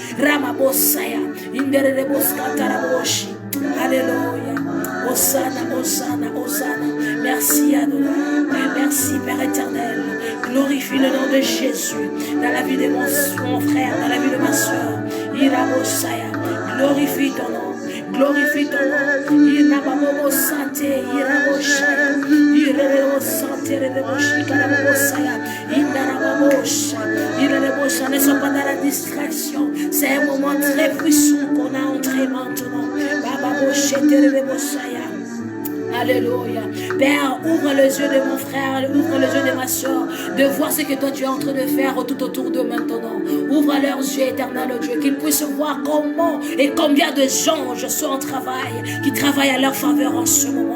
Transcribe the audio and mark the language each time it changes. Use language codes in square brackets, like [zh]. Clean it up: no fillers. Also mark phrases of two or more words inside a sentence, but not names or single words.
[fr] Alléluia. Hosanna, Hosanna, Hosanna. Merci Adonai. Merci Père éternel. Glorifie le nom de Jésus dans la vie de mon frère, dans la vie de ma soeur. Glorifie ton nom. Glorifie ton nom. Irababo santé, irabo shaya, irabo santé, irabo shikara saya, indarabo shaya, irabo shaya. Ne sois pas dans la distraction. C'est un moment très puissant qu'on a entré maintenant. Baba shete, irabo shaya. Alléluia. Père, ouvre les yeux de mon frère, ouvre les yeux de ma soeur, de voir ce que toi tu es en train de faire tout autour d'eux maintenant. Ouvre leurs yeux, éternel Dieu, qu'ils puissent voir comment et combien de anges sont en travail, qui travaillent à leur faveur en ce moment.